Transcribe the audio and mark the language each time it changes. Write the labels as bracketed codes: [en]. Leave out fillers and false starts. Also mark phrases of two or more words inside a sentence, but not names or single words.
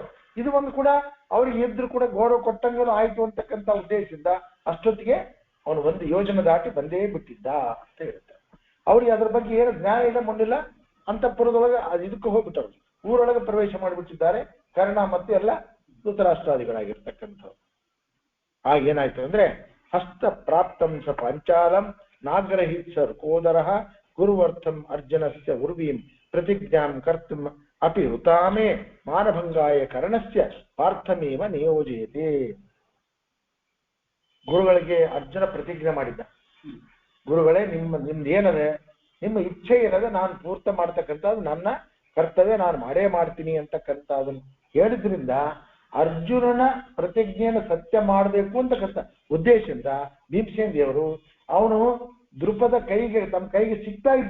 [kn] ಇದು ಒಂದು ಕೂಡ ಅವ್ರಿಗೆ ಇದ್ರು ಕೂಡ ಗೌರವ ಕೊಟ್ಟಂಗನು ಆಯ್ತು ಅಂತಕ್ಕಂಥ ಉದ್ದೇಶದಿಂದ ಅಷ್ಟೊತ್ತಿಗೆ ಅವನು ಒಂದು ಯೋಜನೆ ದಾಟಿ ಬಂದೇ ಬಿಟ್ಟಿದ್ದ ಅಂತ ಹೇಳ್ತಾರೆ. ಅವ್ರಿಗೆ ಅದ್ರ ಬಗ್ಗೆ ಏನು ಜ್ಞಾನ ಇಲ್ಲ, ಮಣ್ಣಿಲ್ಲ. ಅಂತಃಪುರದೊಳಗೆ ಇದಕ್ಕೆ ಹೋಗ್ಬಿಟ್ಟವ್ರು, ಊರೊಳಗೆ ಪ್ರವೇಶ ಮಾಡಿಬಿಟ್ಟಿದ್ದಾರೆ. ಕರ್ಣ ಮತ್ತೆ ಎಲ್ಲ ಧೃತರಾಷ್ಟ್ರಾದಿಗಳಾಗಿರ್ತಕ್ಕಂಥವ್ರು. ಆಗೇನಾಯ್ತು ಅಂದ್ರೆ [sa] ಹಸ್ತ ಪ್ರಾಪ್ತಂ ಸ ಪಾಂಚಾಲಂ ನಾಗ್ರಹಿತ್ ಸ ಕೋದರಃ ಕುರುವರ್ಥಂ ಅರ್ಜುನಸ್ಯ ಉರ್ವೀಂ ಪ್ರತಿಜ್ಞಾಂ ಕರ್ತುಂ ಅಪಿ ಹುತಾಮೇ ಮಾನಭಂಗಾಯ ಕರ್ಣಸ್ಯ ಪಾರ್ಥಮೇವ ನಿಯೋಜಯತೆ. [kn] ಗುರುಗಳಿಗೆ ಅರ್ಜುನ ಪ್ರತಿಜ್ಞೆ ಮಾಡಿದ್ದ, ಗುರುಗಳೇ ನಿಮ್ದು ಏನದೆ, ನಿಮ್ಮ ಇಚ್ಛೆ ಏನದೆ ನಾನು ಪೂರ್ತ ಮಾಡ್ತಕ್ಕಂಥದ್ದು ನನ್ನ ಕರ್ತವ್ಯ, ನಾನು ಮಾಡೇ ಮಾಡ್ತೀನಿ ಅಂತಕ್ಕಂಥದ್ದನ್ನು ಹೇಳಿದ್ರಿಂದ ಅರ್ಜುನನ ಪ್ರತಿಜ್ಞೆಯನ್ನು ಸತ್ಯ ಮಾಡಬೇಕು ಅಂತಕ್ಕಂಥ ಉದ್ದೇಶದಿಂದ ಭೀಮಸೇನ್ ದೇವರು ಅವನು ದ್ರುಪದ ಕೈಗೆ ತಮ್ಮ ಕೈಗೆ ಸಿಗ್ತಾ ಇದ್ದ.